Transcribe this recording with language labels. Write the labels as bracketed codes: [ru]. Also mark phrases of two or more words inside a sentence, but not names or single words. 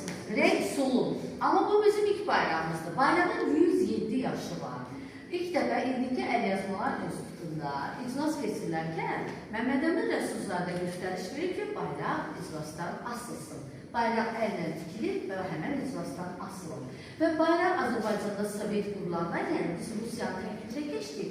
[tr] Renk soluk. [az] Ama bu bizim ilk bayrağımızdır. Bayrağın 107 yaşı var. İlk dəfə indiki əlyazmalar institutunda iclas keçirilərkən Məhəmməd Əmin Rəsulzadə göstəriş verir ki, bayraq iclasdan asılsın. Bayraq əllə tikilir və həmən iclasdan asılır. Və bayraq Azərbaycanda Sovet qurulandan, yəni biz Rusiyanın tərkibinə keçdik.